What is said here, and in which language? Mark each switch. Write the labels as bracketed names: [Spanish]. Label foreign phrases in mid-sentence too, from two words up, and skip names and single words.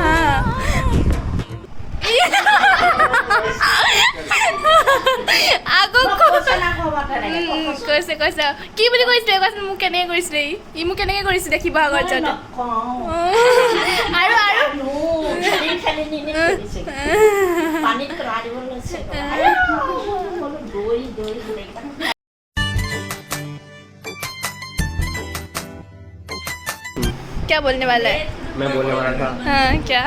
[Assamese] কৈছে কৈছে কি বুলি কৈছিলে, কোৱাচোন মোক কেনেকৈ কৰিছিলে, ই মোক কেনেকৈ কৰিছিলে শিৱসাগৰত যাওঁতে। [Hindi] আৰু क्या बोलने वाला है? मैं बोलने वाला था हाँ क्या?